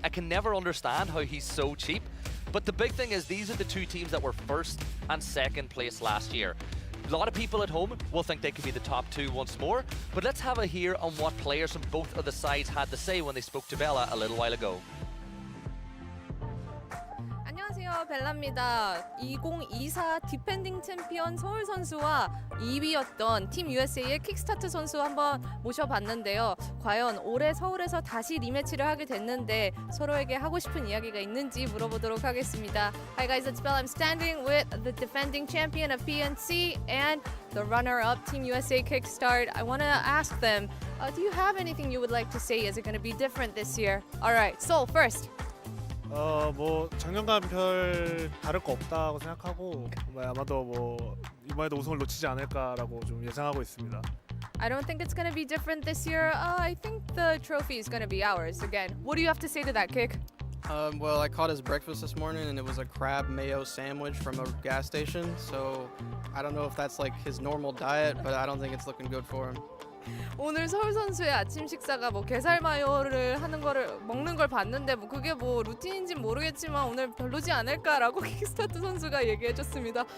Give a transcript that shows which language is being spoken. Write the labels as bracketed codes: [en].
[en] I can never understand how he's so cheap. But the big thing is, these are the two teams that were first and second place last year. A lot of people at home will think they could be the top two once more, but let's have a hear on what players from both of the sides had to say when they spoke to Bella a little while ago. [ko] 안녕하세요, 벨라입니다. 2024 디펜딩 챔피언 서울 선수와 2위였던 팀 USA의 킥스타트 선수 한번 모셔봤는데요. 과연 올해 서울에서 다시 리매치를 하게 됐는데 서로에게 하고 싶은 이야기가 있는지 물어보도록 하겠습니다. [en] Hi guys, it's Bella. I'm standing with the defending champion of PNC and the runner-up Team USA Kickstart. I want to ask them, do you have anything you would like to say? Is it going to be different this year? All right, so first. [ko] 뭐 작년과는 별 다를 거 없다고 생각하고 아마도 뭐 이번에도 우승을 놓치지 않을까라고 좀 예상하고 있습니다. [en] I don't think it's going to be different this year. I think the trophy is going to be ours again. What do you have to say to that, Kick? Well, I caught his breakfast this morning and it was a crab mayo sandwich from a gas station. So I don't know if that's like his normal diet, but I don't think it's looking good for him. [ko] 오늘 서울 선수의 아침 식사가 뭐 게살 마요를 먹는 걸 봤는데 뭐 그게 뭐 루틴인지는 모르겠지만 오늘 별로지 않을까라고 킥스타트 선수가 얘기해줬습니다.